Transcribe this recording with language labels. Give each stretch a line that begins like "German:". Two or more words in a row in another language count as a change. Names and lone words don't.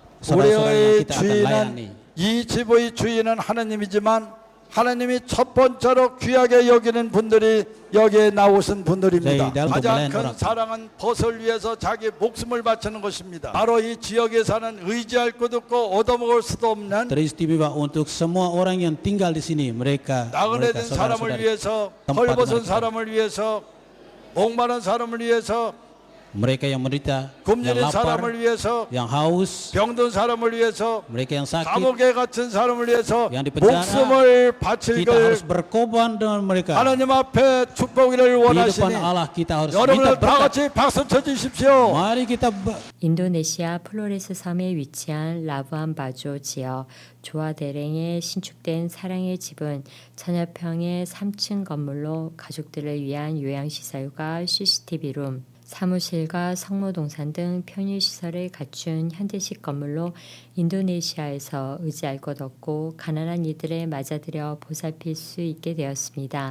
Korean: 우리의 주인은 이 집의 주인은 하나님이지만 하나님이 첫 번째로 귀하게 여기는 분들이 여기에 나오신 분들입니다. 가장 큰 사랑은 벗을 위해서 자기 목숨을 바치는 것입니다. 바로 이 지역에 사는 의지할 곳 없고 얻어먹을 수도 없는
Indonesian: teristimewa untuk semua orang yang tinggal di sini. mereka
Korean: 나그네된 사람을 위해서, 헐벗은 사람을 위해서, 목마른 사람을 위해서,
Indonesian: mereka yang menderita, yang
Korean: 굶주린
Indonesian: lapar,
Korean: 사람을 위해서,
Indonesian: yang haus,
Korean: 병든 사람을 위해서,
Indonesian: mereka yang sakit,
Korean: 감옥에 갇힌 사람을 위해서
Indonesian: yang di penjara.
Korean: 목숨을 바칠
Indonesian: kita
Korean: 걸
Indonesian: harus berkorban dengan mereka.
Korean: 하나님 앞에 축복을
Indonesian: Di
Korean: 원하시니
Indonesian: depan Allah kita harus minta
Korean: 여러분들 다
Indonesian: berkat.
Korean: 같이 박수 쳐주십시오.
Indonesian: Mari kita
Korean: 인도네시아 플로레스 섬에 위치한 라부안 바조 지역 조아데랭에 신축된 사랑의 집은 천여평의 3층 건물로 가족들을 위한 요양시설과 CCTV룸, 사무실과 성모동산 등 편의시설을 갖춘 현대식 건물로 인도네시아에서 의지할 것 없고 가난한 이들을 맞아들여 보살필 수 있게 되었습니다.